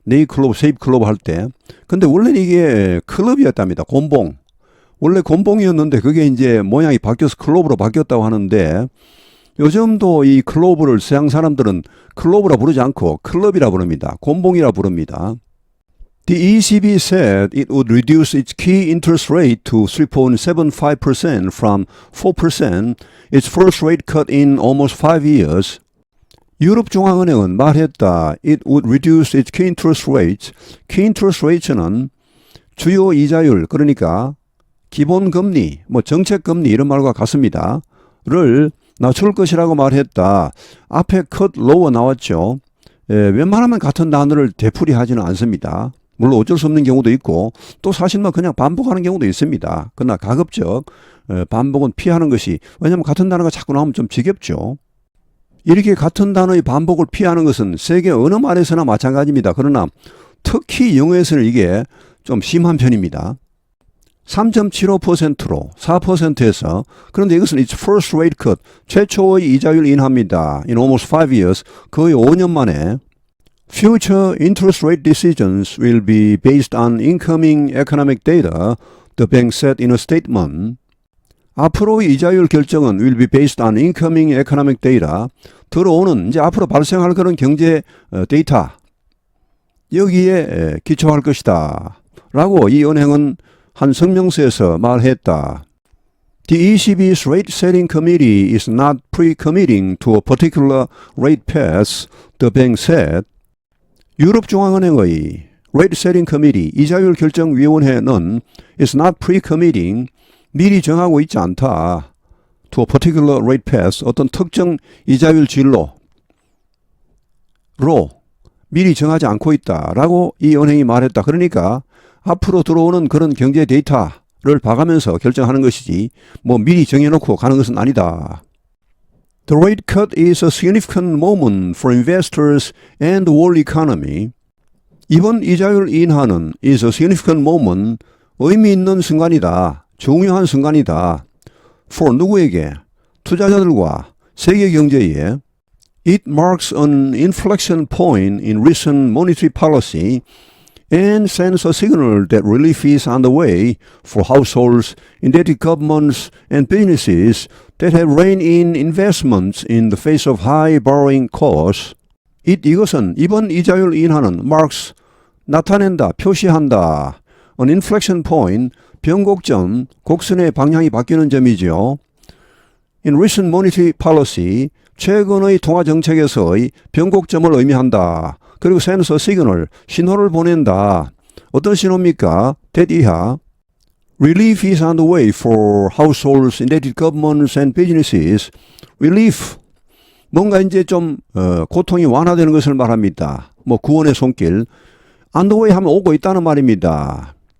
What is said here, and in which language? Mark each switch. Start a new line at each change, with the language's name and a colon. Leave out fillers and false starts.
Korean: 네이 클로브, 세입 클로브 할 때. 근데 원래는 이게 클럽이었답니다. 곤봉. 원래 곤봉이었는데 그게 이제 모양이 바뀌어서 클로브로 바뀌었다고 하는데 요즘도 이 클로브를 서양 사람들은 클로브라 부르지 않고 클럽이라 부릅니다. 곤봉이라 부릅니다.
English: The ECB said it would reduce its key interest rate to 3.75% from 4%, its first rate cut in almost 5 years.
Korean: 유럽 중앙은행은 말했다.
English: It would reduce its key interest rates. key interest rates
Korean: 는 주요 이자율, 그러니까 기본금리, 정책금리 이런 말과 같습니다. 를 낮출 것이라고 말했다. 앞에 cut lower 나왔죠. 웬만하면 같은 단어를 되풀이하지는 않습니다. 물론 어쩔 수 없는 경우도 있고 또 사실 그냥 반복하는 경우도 있습니다. 그러나 가급적 반복은 피하는 것이, 왜냐하면 같은 단어가 자꾸 나오면 좀 지겹죠. 이렇게 같은 단어의 반복을 피하는 것은 세계 어느 말에서나 마찬가지입니다. 그러나 특히 영어에서는 이게 좀 심한 편입니다. 3.75%로 4%에서, 그런데 이것은
English: its first rate cut,
Korean: 최초의 이자율 인하입니다.
English: In almost 5 years,
Korean: 거의 5년 만에.
English: Future interest rate decisions will be based on incoming economic data, the bank said in a statement.
Korean: 앞으로의 이자율 결정은
English: will be based on incoming economic data,
Korean: 들어오는 이제 앞으로 발생할 그런 경제 데이터, 여기에 기초할 것이다 라고 이 은행은 한 성명서에서 말했다.
English: The ECB's rate setting committee is not pre-committing to a particular rate path, the bank said.
Korean: 유럽 중앙은행의
English: rate setting committee,
Korean: 이자율 결정 위원회는
English: is not pre-committing,
Korean: 미리 정하고 있지 않다.
English: to a particular rate path,
Korean: 어떤 특정 이자율 진로로 미리 정하지 않고 있다라고 이 은행이 말했다. 그러니까 앞으로 들어오는 그런 경제 데이터를 봐가면서 결정하는 것이지 미리 정해놓고 가는 것은 아니다.
English: The rate cut is a significant moment for investors and the world economy.
Korean: 이번 이자율 인하는
English: is a significant moment,
Korean: 의미 있는 순간이다. 중요한 순간이다. For 누구에게? 투자자들과 세계 경제에.
English: It marks an inflection point in recent monetary policy and sends a signal that relief is on the way for households, indebted governments, and businesses that have reined in investments in the face of high borrowing costs.
Korean: 이것은 이번 이자율 인하는 marks, 나타낸다, 표시한다.
English: An inflection point,
Korean: 변곡점, 곡선의 방향이 바뀌는 점이죠.
English: In recent monetary policy,
Korean: 최근의 통화정책에서의 변곡점을 의미한다. 그리고
English: sends a signal,
Korean: 신호를 보낸다. 어떤 신호입니까? that 이하.
English: Relief is on the way for households, indebted governments and businesses.
Korean: Relief, 뭔가 이제 좀 고통이 완화되는 것을 말합니다. 구원의 손길.
English: On the way
Korean: 하면 오고 있다는 말입니다.